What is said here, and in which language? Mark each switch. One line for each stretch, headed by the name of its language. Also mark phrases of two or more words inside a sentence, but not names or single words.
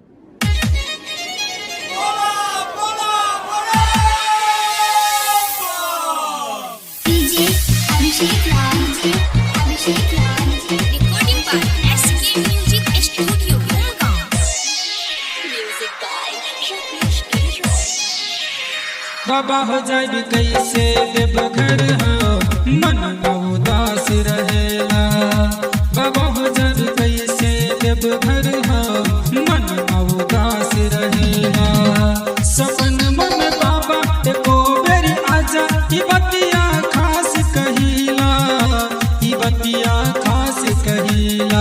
English: DJ Abhishek Raj, recording by SK Music Studio, Umgaon. Music by Rakesh Kejriwal.
Bhojpuri: बाबा हो जाए कैसे देवघर हो मन उदास रहेला। बाबा हो जाए कैसे देवघर हो मन उदास रहेला। सपन मन बाबा एको बेरी आजा ई बतिया खास कहिला, ई बतिया खास कहिला।